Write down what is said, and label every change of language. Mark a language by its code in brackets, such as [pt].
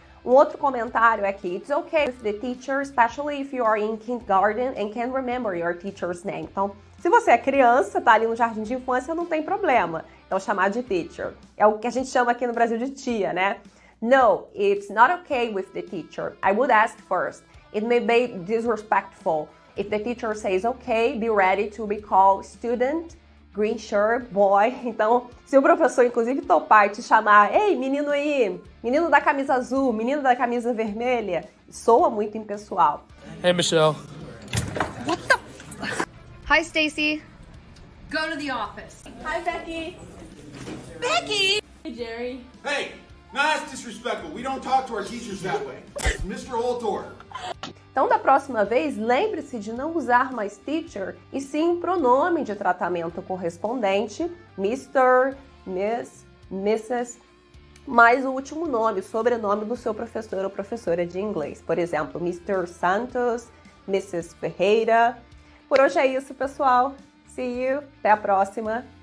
[pt] Um outro comentário é que [en] it's okay with the teacher, especially if you are in kindergarten and can't remember your teacher's name. [pt] Então, se você é criança, tá ali no jardim de infância, não tem problema. Então, chamar de teacher. É o que a gente chama aqui no Brasil de tia, né? [en] No, it's not okay with the teacher. I would ask first. It may be disrespectful. If the teacher says okay, be ready to be called student, green shirt, boy. Então, se o professor, inclusive, topar te chamar, ei, menino aí, menino da camisa azul, menino da camisa vermelha, soa muito impessoal. Hey, Michelle. Hi, Stacy. Go to the office. Hi, Becky. Becky! Hey, Jerry. Hey, no, that's disrespectful. We don't talk to our teachers that way. It's Mr. Holtor. [pt] Então, da próxima vez, lembre-se de não usar mais teacher, e sim pronome de tratamento correspondente, Mr., Miss, Mrs., mais o último nome, o sobrenome do seu professor ou professora de inglês. Por exemplo, Mr. Santos, Mrs. Ferreira. Por hoje é isso, pessoal. [en] See you. [pt] Até a próxima.